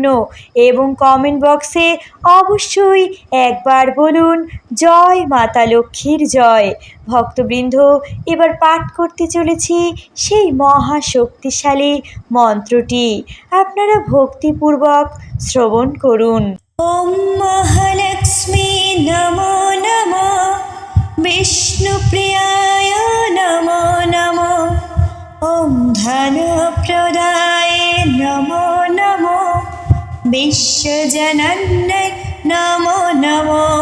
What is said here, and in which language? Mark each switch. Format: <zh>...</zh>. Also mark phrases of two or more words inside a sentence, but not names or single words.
<bn>এবং কমেন্ট বক্সে অবশ্যই একবার বলুন জয় মাতা লক্ষ্মীর জয়। ভক্তবৃন্দ, এবার পাঠ করতে চলেছি সেই মহাশক্তিশালী মন্ত্রটি। আপনারা ভক্তিপূর্বক শ্রবণ করুন।</bn> <sa>ওম মহালক্ষ্মী নমো নমঃ, বিষ্ণুপ্রিয়ায় নমো নমঃ, ওম ধনপ্রদায়ে নমো নমঃ, বিশ্বজনন্যে নমো নমঃ।</sa>